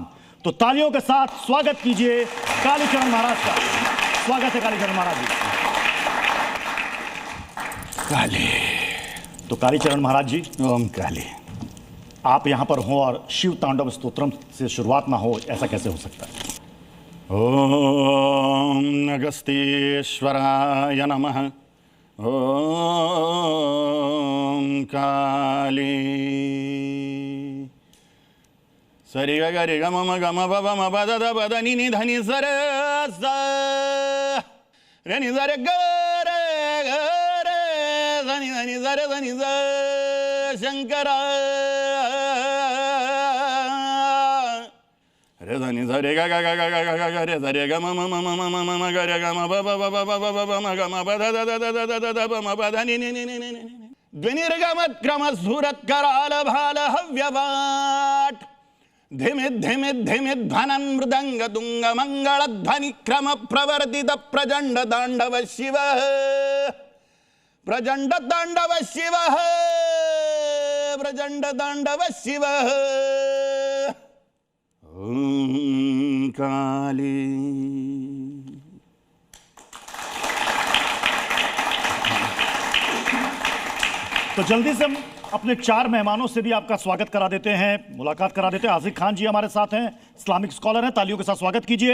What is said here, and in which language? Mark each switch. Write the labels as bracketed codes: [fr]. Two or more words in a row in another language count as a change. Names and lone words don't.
[hi] तो तालियों के साथ स्वागत कीजिए कालीचरण महाराज का। स्वागत है कालीचरण महाराज जी। काली। तो कालीचरण महाराज जी, ओम काली। आप यहां पर हो और शिव तांडव स्तोत्रम से शुरुआत ना हो, ऐसा कैसे हो सकता है? [sa] ओम अगस्त्येश्वराय नमः। [hi] ओम काली। सरि ग रि ग म ग म ब ब म ब द द ब द नि नि ध नि स र स रे नि स रे ग रे ग रे ध नि ध नि स रे ध नि स शंकर रे ध नि स रे ग ग ग ग ग ग ग रे स रे ग म म म म म म म ग रे ग म ब ब ब ब ब ब ब म ग म ब द द द द द द द ब म ब ध नि नि नि नि नि नि [sa] द्विनिर्गमत क्रम सूरत कराल भाल हव्यवाट धिमित धिमित धिमित धनन मृदंग दुंग मंगल ध्वनि क्रम प्रवर्तित प्रचंड तांडव शिव, प्रचंड तांडव शिव, प्रचंड तांडव शिव। [hi] ओम काली। तो जल्दी से हम अपने चार मेहमानों से भी आपका स्वागत करा देते हैं, मुलाकात करा देते हैं। आसिफ खान जी हमारे साथ हैं, इस्लामिक स्कॉलर हैं, तालियों के साथ स्वागत कीजिए।